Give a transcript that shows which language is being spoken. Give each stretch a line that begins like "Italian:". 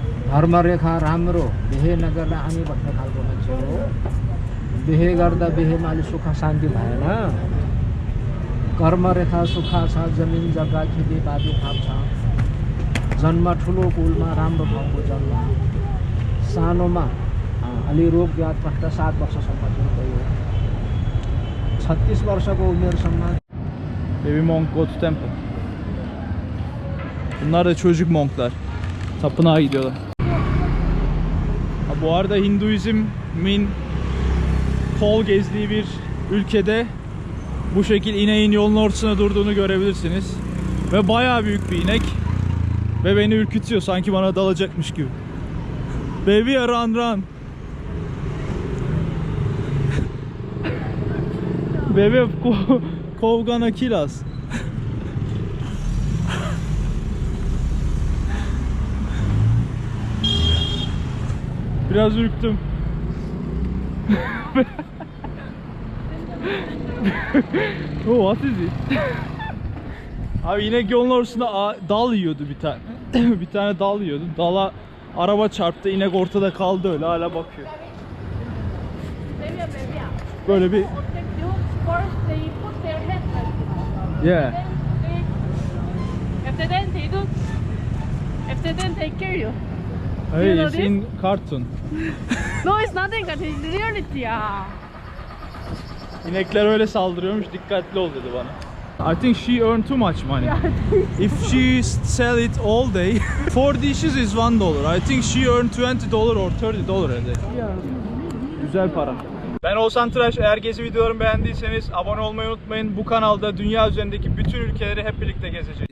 Nepali: धर्म रेखा राम्रो बिहे नगर्दा हामी बस्ने खालको मान्छे हो बिहे गर्दा बिहेमा अलि सुख शान्ति भएन कर्म रेखा सुख छ जमिन जग्गा खेतीपाती थाप छ जन्म ठुलो कुलमा राम्रो ठाउँको जन्म सानोमा अलि रोग व्याध कष्ट 7 वर्षसम्म गयो 36 वर्षको उमेरसम्म
English: Baby monk go to temple.
Turkish: Bunlar da çocuk monklar. Tapınağa gidiyorlar. Ha, bu arada Hinduizmin kol gezdiği bir ülkede bu şekil ineğin yolun ortasına durduğunu görebilirsiniz. Ve bayağı büyük bir inek. Ve beni ürkütüyor, sanki bana dalacakmış gibi. Baby run. Baby gonna kill us. Biraz ürktüm.
English: Oh, what is it?
Turkish: Abi inek yolun ortasında dal yiyordu bir tane. Bir tane dal yiyordu. Dala araba çarptı. İnek ortada kaldı öyle, hala bakıyor. Böyle bir
English: First they put their head like this. yeah. After then they do. After then take care of you. Hey, You know it's this? in cartoon. No, it's nothing. It's reality. Yeah.
Turkish: İnekler öyle saldırıyormuş, dikkatli ol dedi bana.
English: I think she earned too much money. If she sell it all day, 4 dishes is $1. I think she earned $20 or $30 a day. Yeah.
Turkish: Güzel para. Ben Oğuzhan Tıraş. Eğer gezi videolarımı beğendiyseniz abone olmayı unutmayın. Bu kanalda dünya üzerindeki bütün ülkeleri hep birlikte gezeceğiz.